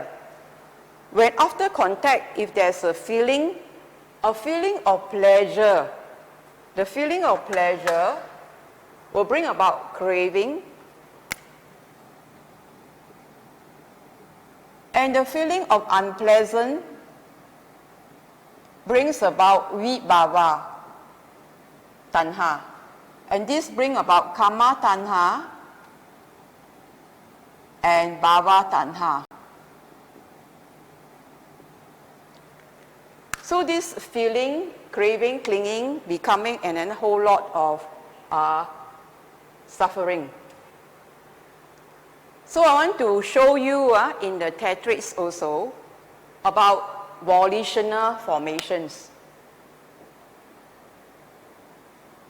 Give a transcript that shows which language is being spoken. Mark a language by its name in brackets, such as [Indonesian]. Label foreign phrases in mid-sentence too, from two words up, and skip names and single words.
[English] When after contact, if there's a feeling of pleasure, the feeling of pleasure will bring about craving. And the feeling of unpleasant brings about [Pali] vibhava, tanha. [English] And this brings about [Pali] kama tanha [English] and [Pali] bhava tanha. [English] So this feeling, craving, clinging, becoming, and then a whole lot of suffering. So I want to show you in the Tetrads also about volitional formations.